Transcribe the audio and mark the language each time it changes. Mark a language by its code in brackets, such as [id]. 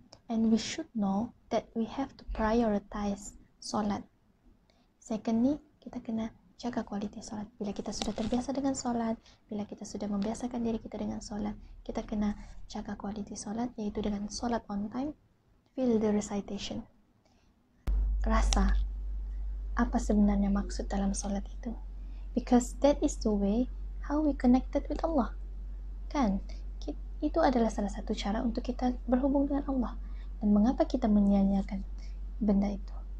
[en] And we should know that we have to prioritize solat. Secondly, [ms] kita kena jaga kualitas solat. Bila kita sudah terbiasa dengan solat, bila kita sudah membiasakan diri kita dengan solat, kita kena jaga kualitas solat, yaitu dengan solat [en] on time, feel the recitation. [ms] Rasa apa sebenarnya maksud dalam solat itu. [en] Because that is the way how we connected with Allah. [ms] Kan? Itu adalah salah satu cara untuk kita berhubung dengan Allah. Dan mengapa kita menyia-nyiakan benda itu?